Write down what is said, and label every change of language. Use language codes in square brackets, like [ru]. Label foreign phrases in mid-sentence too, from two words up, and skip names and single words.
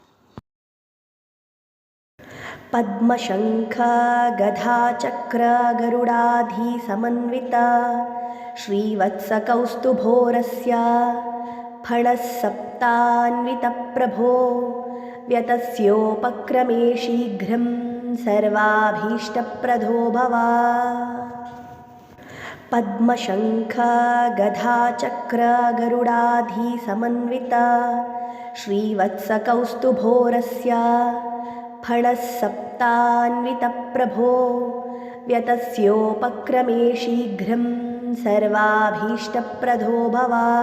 [sa] ಪದ್ಮಶಂಖ ಗದಾ ಚಕ್ರ ಗರುಡಾಧಿ ಸಮನ್ವಿತ ಶ್ರೀವತ್ಸ ಕೌಸ್ತುಭೋರಸ್ಯ ಫಣಃ ಸಪ್ತಾನ್ವಿತ ಪ್ರಭೋ ವ್ಯತಸ್ಯೋಪಕ್ರಮೇ ಶೀಘ್ರಂ ಸರ್ವಾಭೀಷ್ಟಪ್ರದೋ ಭವ. ಪದ್ಮಶಂಖ ಗದಾ ಚಕ್ರ ಗರುಡಾಧಿ ಸಮನ್ವಿತ ಶ್ರೀವತ್ಸ ಕೌಸ್ತುಭೋರಸ್ಯ ಫಣಃ ಸಪ್ತಾನ್ವಿತ ಪ್ರಭೋ ವ್ಯತಸ್ಯೋಪಕ್ರಮೇ ಶೀಘ್ರಂ ಸರ್ವಾಭೀಷ್ಟಪ್ರದೋ ಭವ.